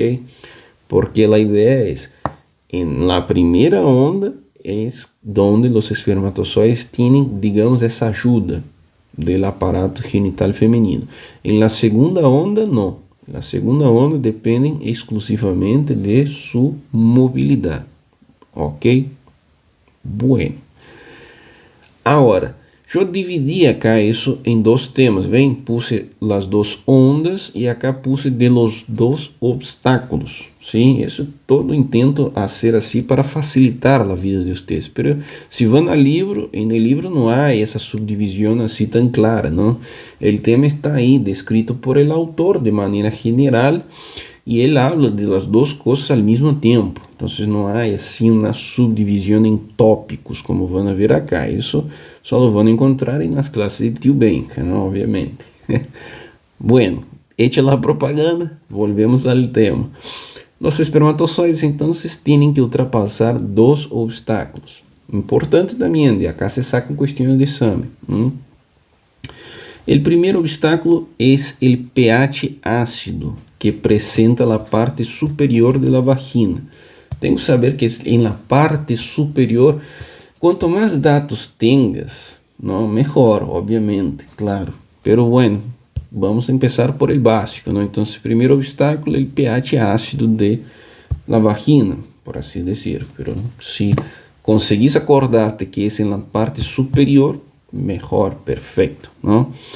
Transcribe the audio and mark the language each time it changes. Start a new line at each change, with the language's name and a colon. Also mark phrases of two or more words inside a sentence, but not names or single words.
Spanish: Porque la idea es, en la primera onda es donde los espermatozoides tienen, digamos, esa ayuda del aparato genital femenino. En la segunda onda, no. En la segunda onda dependen exclusivamente de su movilidad. ¿Ok? Bueno. Ahora,
Portuguese: eu dividi acá isso em dois temas,
Spanish: ven, puse
Portuguese: as duas ondas e
Spanish: acá puse de los dos obstáculos,
Portuguese: sim, isso todo intento fazer assim para facilitar a vida de vocês, pero se vão ao livro, no livro não há essa subdivisão assim tão clara, não, o tema está aí, descrito por
Spanish: el autor
Portuguese: de maneira general, e ele
Spanish: habla de las
Portuguese: duas coisas ao mesmo tempo, então não há assim uma subdivisão em tópicos, como vão ver acá, isso só lo vão encontrar nas classes de Tio Benca,
Spanish: ¿no? Obviamente. Bueno, hecha la propaganda, volvemos al tema. Los espermatozoides entonces tienen que ultrapassar dos obstáculos. Importante también, de acá se sacan cuestiones de examen. El primer obstáculo es el pH ácido que presenta la parte superior de la vagina. Tengo que saber que en la parte superior,
Portuguese: quanto mais dados
Spanish: tengas, ¿no? Mejor, obviamente, claro. Pero bueno, vamos a empezar por el básico, ¿no? Entonces, primer obstáculo, el pH ácido de la vagina, por así decir. Pero si conseguís acordarte que es en la parte superior, mejor, perfecto, ¿no?